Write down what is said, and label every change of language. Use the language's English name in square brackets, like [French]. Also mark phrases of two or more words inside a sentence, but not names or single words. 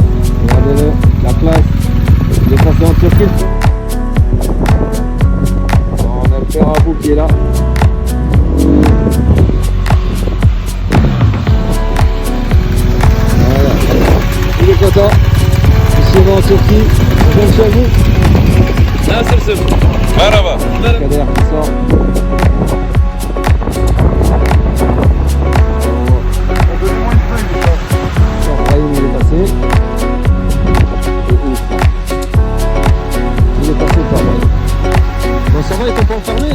[French] Regardez-le, la classe. Il est passé en Turquie. On a le père Abou qui est là. Voilà. Il est content. Ici on va en Turquie. Bonjour chez vous. [Turkish] Nasılsın? Merhaba. [French] Kader qui sort. Brahim il est passé. Il est passé par là. Bon, ça va, ils t'ont pas enfermé?